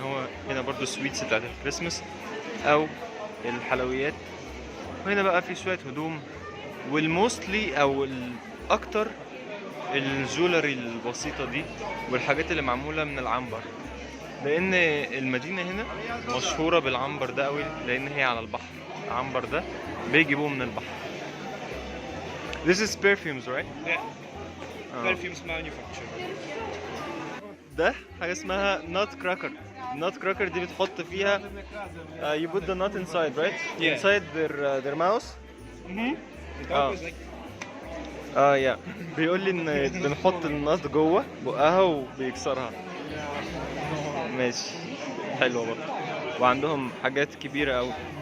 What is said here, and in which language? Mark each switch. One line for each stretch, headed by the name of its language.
Arabic: هو هنا برضه سويتس بتاعت الكريسماس أو الحلويات، وهنا بقى في شوية هدوم، والموستلي أو الأكتر الجولري البسيطة دي والحاجات اللي معمولة من العنبر، لأن المدينة هنا مشهورة بالعنبر ده قوي، لأن هي على البحر. العنبر ده بيجيبوه من البحر.
English: This is perfumes, right? Yeah. Perfumes manufacturer.
Arabic: ده حاجة اسمها nut cracker.
English: nut cracker
Arabic: دي بتحط فيها
English: you put the nut inside, right? Yeah. Inside their mouth. It Oh. opens like
Arabic: يا بيقول لي ان بنحط النط جوه بقها وبيكسرها. ماشي، حلوه برضه. وعندهم حاجات كبيره قوي.